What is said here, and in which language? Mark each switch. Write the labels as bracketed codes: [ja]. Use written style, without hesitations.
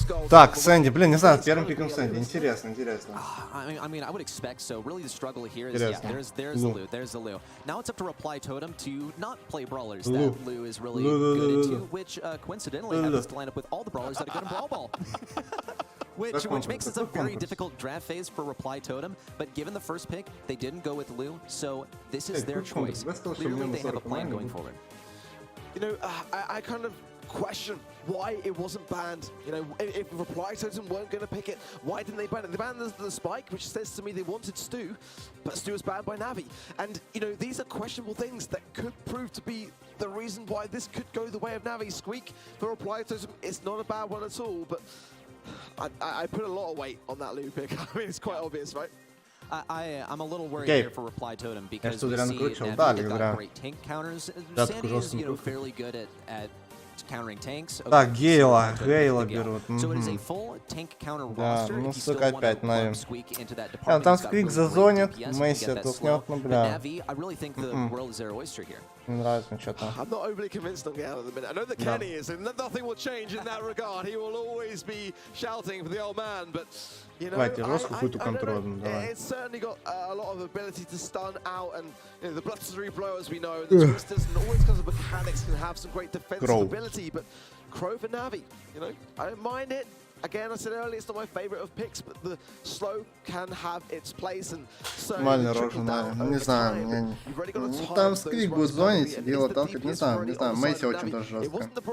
[ru] Так, Сэнди, блин, не знаю, первым пиком Сэнди. Интересно, интересно. [en] I mean, I would expect so. Really, the struggle here is, yeah, there's the Lou, there's the Lou. Now it's up to Reply Totem to not play brawlers that Lou is really good into, which coincidentally happens to line up with all the brawlers that are good in Brawl Ball. Which makes it a very difficult draft phase for Reply Totem, but given the first pick, they didn't go with Lou, so this is their choice. Clearly, they have a plan going forward. You know, I kind of question why it wasn't banned. You know, if Reply Totem weren't going to pick it, why didn't they ban it? They banned the Spike, which says to me they wanted Stu, but Stu was banned by Navi. And, you know, these are questionable things that could prove to be the reason why this could go the way of Navi. Squeak for Reply Totem, it's not a bad one at all, but I put a lot of weight on that Lou pick. I mean, it's quite obvious, right? I'm a little worried here for Reply Totem because we see Navi got great tank counters. Sandy is, you know, fairly good at countering tanks. [ru] Так, Гейла берут. [en] So it is a full tank counter roster. [ru] Ну, сука, опять Нави. Там Сквик зазонит, Месси толкнет, ну, бля. [en] I really think the world is their oyster here. [ru] Не нравится мне что-то. [en] I'm not overly convinced on Gale at the minute. I know that Kenny is, and nothing will change in that regard. He will always be shouting for the old man, but you know, it's certainly got a lot of ability to stun out, and you know, the Bloodstream blow, as we know, the twisters, and always because of mechanics can have some great defensive ability. But Crow for Navi, you know, I don't mind it. Again, I said earlier, it's not my favorite of picks, but the slow can have its place, and [ru] нормально рожденая. Не знаю, мне... Ну, там Сквик будет зонить, дело толкать, не знаю, Месси очень даже жестко.